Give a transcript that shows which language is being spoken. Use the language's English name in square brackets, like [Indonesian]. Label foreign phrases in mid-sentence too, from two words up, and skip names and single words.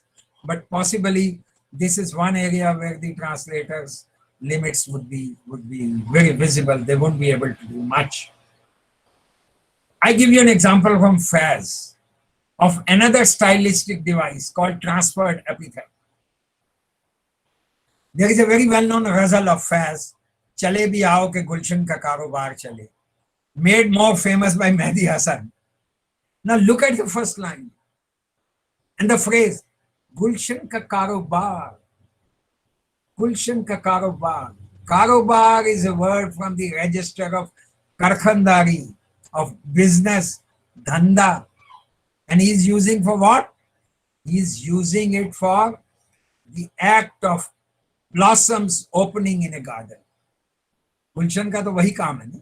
[English] But possibly this is one area where the translators' limits would be very visible. They won't be able to do much. I give you an example from Faz of another stylistic device called transferred epithet. There is a very well-known ghazal of Faz, [Urdu] چلے بھی آؤ کہ گلشن کا کاروبار چلے, [English] made more famous by Mehdi Hasan. Now look at the first line and the phrase, [Urdu] گلشن کا کاروبار. گلشن کا کاروبار. [English] Karobar is a word from the register of karkhandari, of business, dhanda. And he's using for what? He's using it for the act of blossoms opening in a garden. [Urdu] گلشن کا تو وہی کام ہے نا?